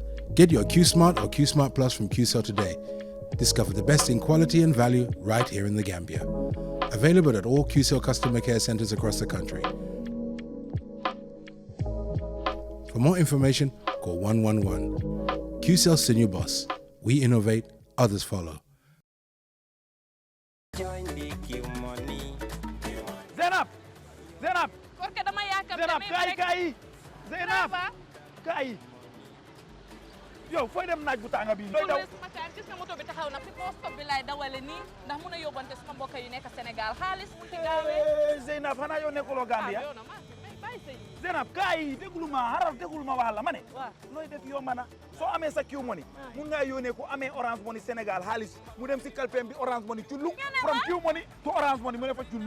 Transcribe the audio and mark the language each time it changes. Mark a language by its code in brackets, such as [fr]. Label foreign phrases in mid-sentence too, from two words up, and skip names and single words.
[en] Get your Q-Smart or Q-Smart Plus from QCell today. Discover the best in quality and value right here in the Gambia. Available at all QCell customer care centers across the country. For more information, call 111. QCell Senior Boss. We innovate, others follow. [wo] Zainab! Zainab! Zainab, kai! Zainab! Kai! Yo, fooy dem naaj bu tàng bi looy daw sama kaan gis nga moto bi taxaw na fi poste bi lay dawale nii ndax mun a yóbbante sama mbokk yu nekk Sénégal xaalis mu ci gaawee Zeynab xanaa yow nekkuloo Gambia Zeynab kaay déglu ma xaral déglu ma wax la ma ne looy def yomb na soo amee sa Q Money mun ngaa yónnee ko amee Orange Money Sénégal xaalis mu dem si kalpeem bi Orange Money cullung [en] from Q Money to Orange Money [wo] mu ne fa cullung